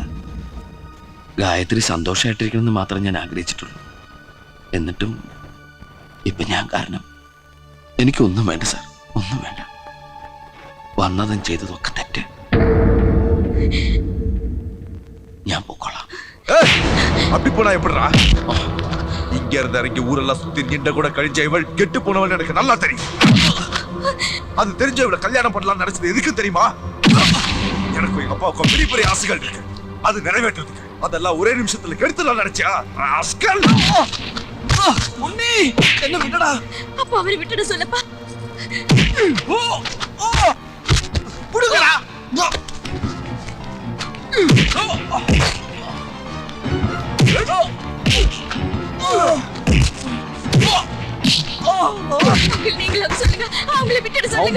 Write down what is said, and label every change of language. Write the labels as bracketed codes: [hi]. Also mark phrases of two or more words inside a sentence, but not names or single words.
[ml] ഗായത്രി സന്തോഷമായിട്ടിരിക്കണമെന്ന് മാത്രം ഞാൻ ആഗ്രഹിച്ചിട്ടുള്ളൂ. എന്നിട്ടും ഇപ്പൊ ഞാൻ കാരണം എനിക്കൊന്നും വേണ്ട സാർ, ഒന്നും വേണ്ട. വന്നതും ചെയ്തതൊക്കെ തെറ്റ്. ഞാൻ പോക്കോളാം. [ta] அப்படி போனா எப்படிடா? இங்க இருந்த இறங்கி ஊரெல்லாம் சுத்தி நின்ற கூட கழிஞ்ச இவள் கெட்டு போனவள் எனக்கு நல்லா தெரியும். அது தெரிஞ்ச இவளை கல்யாணம் பண்ணலாம் நினைச்சது எதுக்கு தெரியுமா? எனக்கு எங்க அப்பாவுக்கும் பெரிய பெரிய ஆசைகள் இருக்கு, அது நிறைவேற்றுறதுக்கு. அதெல்லாம் ஒரே நிமிஷத்துல கெடுத்துலாம் நினைச்சியா? ராஸ்கல்! [ml] ഉണ്ണി എന്നെ വിട്ടടാ. [ta] அப்பா அவரை விட்டுட சொல்லப்பா. [ml] വിടുകടാ. [ta] நீங்களும் சொல்லுங்க, அவங்களை விட்டுட சொல்லுங்க.